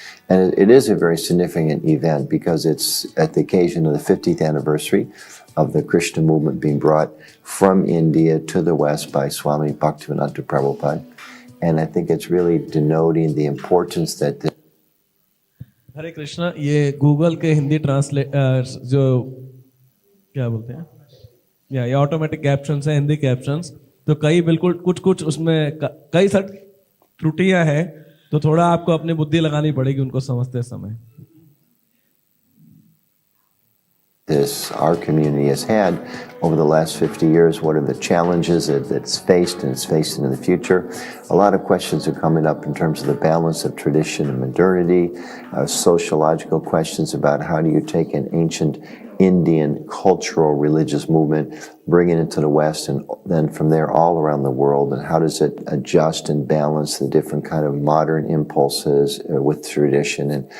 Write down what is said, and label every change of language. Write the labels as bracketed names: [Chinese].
[English] And it is a very significant event because it's at the occasion of the 50th anniversary of the Krishna movement being brought from India to the West by Swami Bhaktivinoda Prabhupada. And I think it's really denoting the importance that [Hindi] हरे कृष्णा। ये Google के Hindi translate जो क्या बोलते हैं, ये automatic captions है, Hindi captions. तो कई बिल्कुल कुछ उसमें कई सारी त्रुटियां हैं, तो थोड़ा आपको अपनी बुद्धि लगानी पड़ेगी उनको समझते समय। [English] our community has had over the last 50 years. What are the challenges that it's faced and it's facing in the future? A lot of questions are coming up in terms of the balance of tradition and modernity, sociological questions about how do you take an ancient Indian cultural religious movement, bring it into the West, and then from there all around the world, and how does it adjust and balance the different kind of modern impulses with tradition?